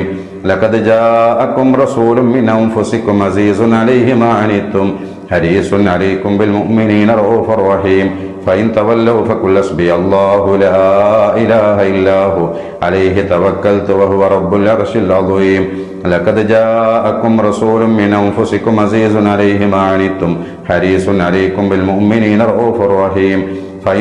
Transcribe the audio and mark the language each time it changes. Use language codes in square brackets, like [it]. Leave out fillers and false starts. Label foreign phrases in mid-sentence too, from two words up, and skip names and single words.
[ar] لقد جاءكم رسول من أنفسكم عزيز عليه ما عنتم حريص عليكم بالمؤمنين رءوف رحيم فإن تولوا فقل حسبي الله لا إله إلا هو عليه توكلت وهو رب العرش العظيم. لقد جاءكم رسول من أنفسكم عزيز عليه ما عنتم حريص عليكم بالمؤمنين رؤوف رحيم